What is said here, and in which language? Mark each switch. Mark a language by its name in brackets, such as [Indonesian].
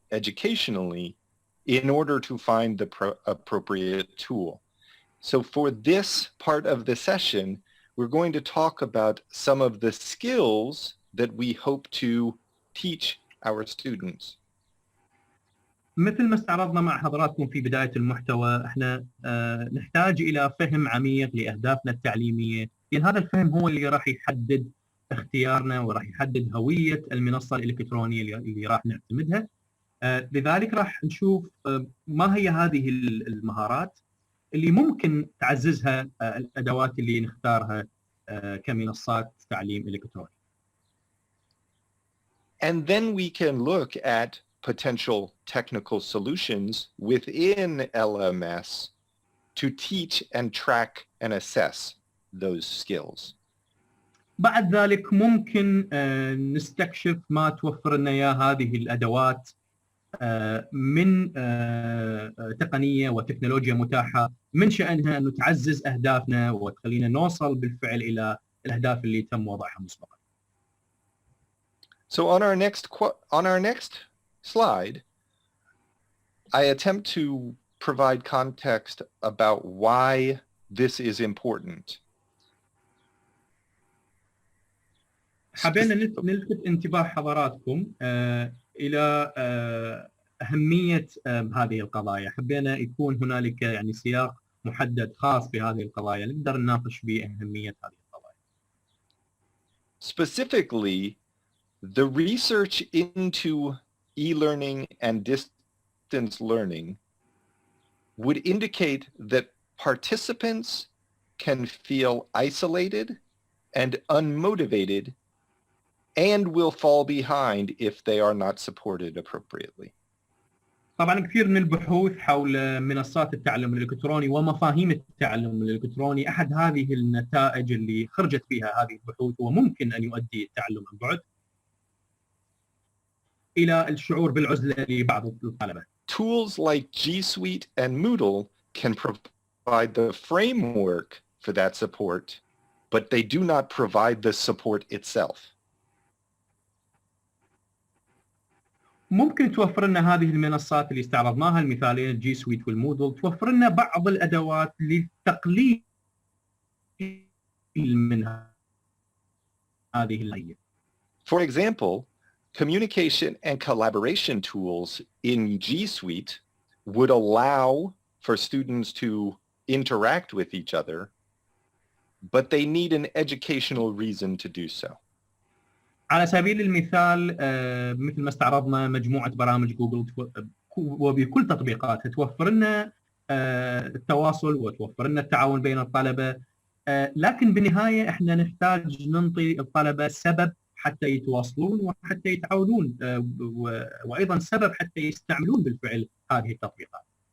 [English] educationally in order to find the appropriate tool. So for this part of the session, we're going to talk about some of the skills that we hope to teach our students. [Arabic] مثل ما استعرضنا مع حضراتكم في بداية المحتوى، احنا نحتاج إلى فهم عميق لأهدافنا التعليمية، لأن هذا الفهم هو اللي راح يحدد اختيارنا وراح يحدد هوية المنصة الإلكترونية اللي راح نعتمدها. لذلك راح نشوف ما هي هذه المهارات اللي ممكن تعززها الأدوات اللي نختارها كمنصات تعليم إلكتروني. [English] And then we can look at potential technical solutions within LMS to teach and track and assess those skills. [Arabic] بعد ذلك ممكن نستكشف ما توفر لنا اياه هذه الادوات من تقنيه وتكنولوجيا متاحه من شانها انه تعزز اهدافنا وتخلينا نوصل بالفعل الى الاهداف اللي تم وضعها مسبقا. [English] So on our next slide, I attempt to provide context about why this is important. [Arabic] حبينا نلفت انتباه حضراتكم الى اهميه هذه القضايا، حبينا يكون هنالك يعني سياق محدد خاص بهذه القضايا نقدر نناقش به اهميه هذه القضايا. [English] Specifically, the research into e-learning and distance learning would indicate that participants can feel isolated and unmotivated and will fall behind if they are not supported appropriately. [Arabic] طبعا كثير من البحوث حول منصات التعلم الالكتروني ومفاهيم التعلم الالكتروني، احد هذه النتائج اللي خرجت بها هذه البحوث وممكن ان يؤدي التعلم عن بعد الى الشعور بالعزله لبعض الطلبه. [English] Tools like G Suite and Moodle can provide the framework for that support, but they do not provide the support itself. [Arabic] ممكن توفر لنا هذه المنصات اللي استعرضناها المثالين الجي سويت والمودل، توفر لنا بعض الادوات للتقليل من هذه الهيئة. [English] For example, communication and collaboration tools in G Suite would allow for students to interact with each other, but they need an educational reason to do so. [Arabic] على سبيل المثال مثل ما استعرضنا مجموعة برامج جوجل وبكل تطبيقاتها توفر لنا التواصل وتوفر لنا التعاون بين الطلبة، لكن بالنهاية احنا نحتاج ننطي الطلبة سبب حتى يتواصلون وحتى يتعاونون، وأيضا سبب حتى يستعملون بالفعل هذه التطبيقات.